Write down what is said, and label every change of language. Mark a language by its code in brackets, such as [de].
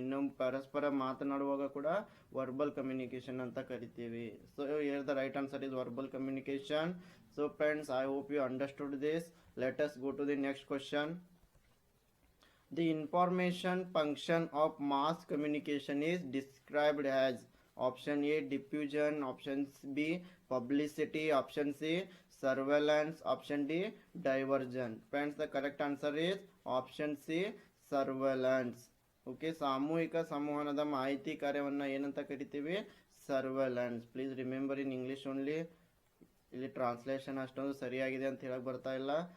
[kn] ಇನ್ನೊಂದು ಪರಸ್ಪರ ಮಾತನಾಡುವಾಗ ಕೂಡ ವರ್ಬಲ್ ಕಮ್ಯುನಿಕೇಷನ್ ಅಂತ ಕರಿತೀವಿ. [en] So here the right answer is verbal communication. So friends, I hope you understood this. Let us go to the next question. The information function of mass communication is described as option A diffusion, option B publicity, option C surveillance, option D diversion. Friends, the correct answer is option C surveillance. [kn] Okay, ಸಾಮೂಹಿಕ ಸಂವಹನದ ಮಾಹಿತಿ ಕಾರ್ಯವನ್ನು ಏನಂತ ಕರಿತೀವಿ? Surveillance. [en] Please remember in English only. [kn] ಇಲ್ಲಿ translation ಅಷ್ಟೊಂದು ಸರಿಯಾಗಿದೆ ಅಂತ ಹೇಳಕ್ ಬರ್ತಾ ಇಲ್ಲ.